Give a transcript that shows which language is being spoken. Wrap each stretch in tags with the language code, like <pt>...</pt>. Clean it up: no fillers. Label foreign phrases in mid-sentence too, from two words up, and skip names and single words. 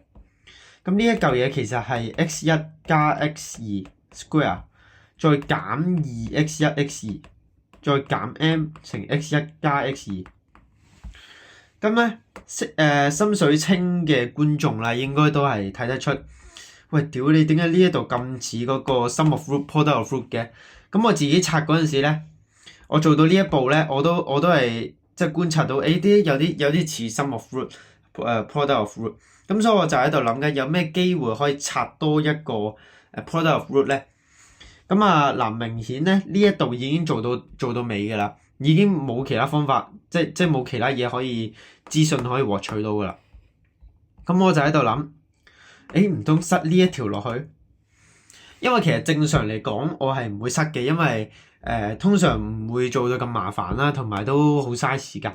<yue>咁呢一嚿嘢其實係 x 1加 x 2 square 再減 2x 1 x 2再減 m 乘 x 1加 x 2。咁咧心水清嘅觀眾啦，應該都係睇得出，喂屌你點解呢一度咁似嗰個</yue> <en>sum of root product of root</en> <yue>嘅？咁我自己拆嗰陣時咧，我做到呢一步咧，我都係即係觀察到，有啲似</yue> <en>sum of root product of root。</en> <yue>咁所以我就喺度諗緊有咩機會可以拆多一個</yue> <en>product of root</en> <yue>咧？咁啊嗱，明顯咧呢一度已經做到尾㗎啦，已經冇其他方法，即係冇其他嘢可以資訊可以獲取到㗎啦。咁我就喺度諗唔通塞呢一條落去？因為其實正常嚟講，我係唔會塞嘅，因為通常唔會做到咁麻煩啦，同埋都好嘥時間。</yue>